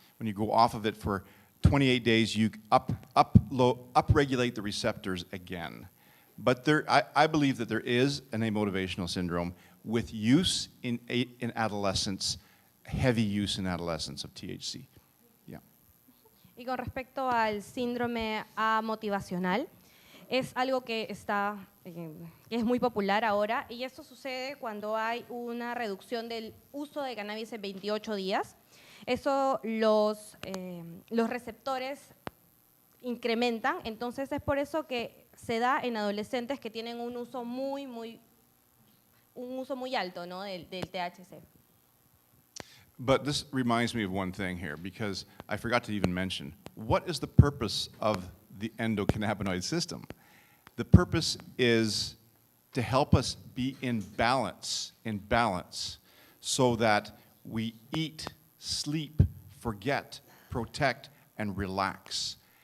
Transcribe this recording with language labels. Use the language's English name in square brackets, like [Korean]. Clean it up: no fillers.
[English] When you go off of it for 28 days, you upregulate the receptors again. But I believe that there is an amotivational syndrome with use in adolescence, heavy use in adolescence of THC. Yeah. [Spanish] Y con respecto al síndrome amotivacional, es algo que es muy popular ahora y esto sucede cuando hay una reducción del uso de cannabis en 28 días. Eso los receptores incrementan, entonces es por eso que se da en adolescentes que tienen un uso muy alto, ¿no? del THC. [English] But this reminds me of one thing here, because I forgot to even mention, what is the purpose of the endocannabinoid system? The purpose is to help us be in balance, so that we eat, sleep, forget, protect, and relax.